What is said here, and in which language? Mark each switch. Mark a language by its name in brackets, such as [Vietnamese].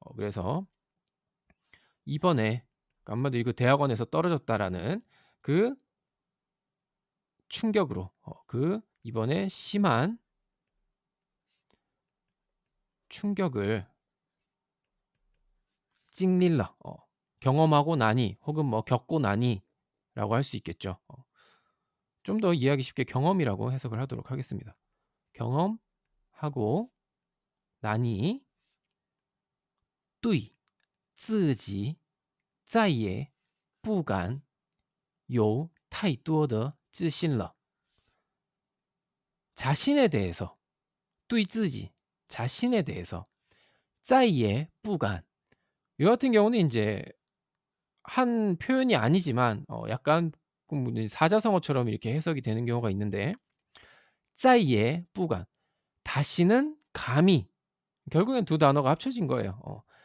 [Korean] 그래서 이번에 한마디로 이거 대학원에서 떨어졌다라는 그 충격으로 그 이번에 심한 충격을 [Chinese] 经历了 [Korean] 경험하고 나니 혹은 뭐 겪고 나니라고 할 수 있겠죠. 좀 더 이해하기 쉽게 경험이라고 해석을 하도록 하겠습니다. 경험하고 나니 [Chinese] 对自己再也不敢有太多的自信了. [Korean] 자신에 대해서 [Chinese] 对自己 [Korean] 자신에 대해서 [Chinese] 再也不敢 [Korean] 이 같은 경우는 인제 한 표현이 아니지만 약간 뭐 사자성어처럼 이렇게 해석이 되는 경우가 있는데 再也不敢 다시는 감히 결국엔 두 단어가 합쳐진 거예요.